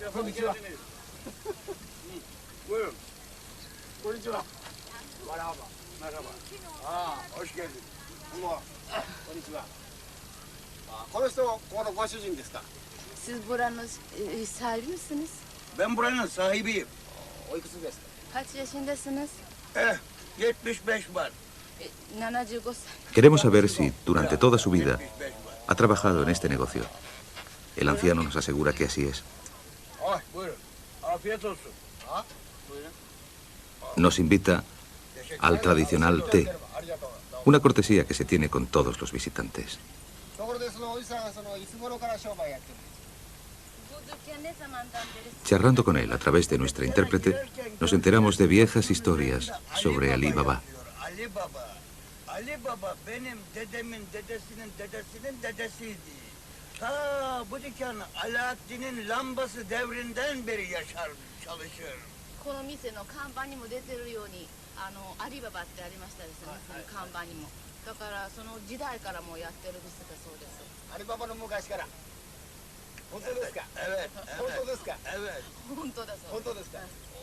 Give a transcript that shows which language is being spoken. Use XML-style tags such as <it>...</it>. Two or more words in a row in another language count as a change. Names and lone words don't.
<ja>こんにちは。</ja> <tr>Merhaba. Merhaba.</tr> <ja>ああ、おしけり。こんばんは。こんにちは。あ、この人、ここのご主人ですか。</ja> <tr>Siz buranın sahibi misiniz? Ben buranın sahibiyim.</tr> <ja>おいくつですか。</ja> <tr>Kaç yaşındasınız? 75 var.</tr> <ja>75 歳.</ja> <es>Queremos saber si, durante toda su vida, ha trabajado en este negocio. El anciano nos asegura que así es.</es> <tr>Ay, buyurun. Afiyet olsun. Ha?</tr> <es>Nos invita al tradicional té, una cortesía que se tiene con todos los visitantes.</es> <ja>ところで、そのおじさんは、そのいつ頃から商売やってるんですか。</ja> <tr>Bu dükkan ne zamandan beri?</tr> <es>Charlando con él a través de nuestra intérprete, nos enteramos de viejas historias sobre Ali Baba.</es> <tr>Ali Baba. Ali Baba benim dedemin dedesinin dedesinin dedesiydi. Ta bu dükkan Alaaddin'in lambası devrinden beri yaşar, çalışır.</tr> <ja>この店の看板にも出てるようにアリババってありましたですね、その看板にも。だからその時代からもうやってる店だそうです。アリババの昔から。本当ですか。</ja> <tr>Evet,</tr> <ja>本当ですか。</ja> <tr>evet.</tr> <ja>本当だそうです。本当ですか。</ja>